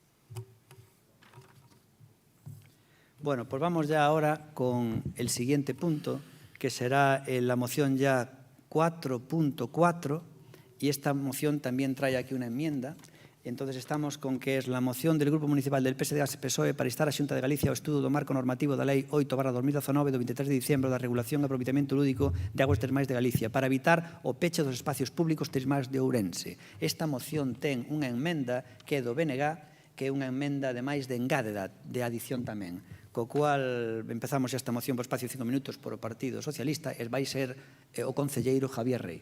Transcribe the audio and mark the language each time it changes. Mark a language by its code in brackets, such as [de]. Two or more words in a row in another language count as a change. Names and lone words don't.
[es] Bueno, pues vamos ya ahora con el siguiente punto, que será la moción ya 4.4, y esta moción también trae aquí una enmienda. Entonces estamos con que es la moción del Grupo Municipal del PSD-PSOE para instar [gl] a Xunta de Galicia ao estudo do marco normativo da Lei 8/2019 do 23 de diciembro da regulación e aproveitamento lúdico de aguas termais de Galicia para evitar o peche dos espacios públicos termais de Ourense. Esta moción ten unha enmenda que é do BNG, que é unha enmenda ademais de engádeda, de adición tamén, co cual empezamos esta moción por espacio de 5 minutos por o Partido Socialista e vai ser o concelleiro Javier Rey.